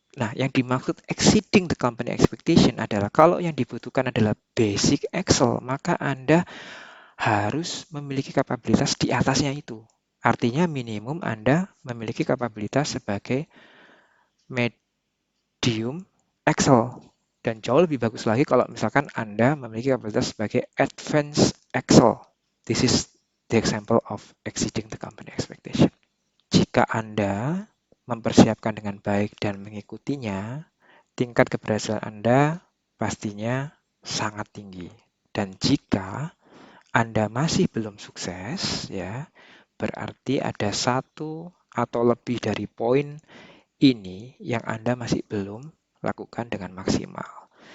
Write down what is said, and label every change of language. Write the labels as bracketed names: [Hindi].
[Indonesian] Nah, yang dimaksud [English] exceeding the company expectation [Indonesian] adalah kalau yang dibutuhkan adalah basic Excel, maka Anda harus memiliki kapabilitas di atasnya itu. Artinya minimum Anda memiliki kapabilitas sebagai medium Excel. Dan jauh lebih bagus lagi kalau misalkan Anda memiliki kapabilitas sebagai advanced Excel. [English] This is the example of exceeding the company expectation. [Indonesian] Jika Anda mempersiapkan dengan baik dan mengikutinya, tingkat keberhasilan Anda pastinya sangat tinggi. Dan jika Anda masih belum sukses, ya, berarti ada satu atau lebih dari poin ini yang Anda masih belum lakukan dengan maksimal.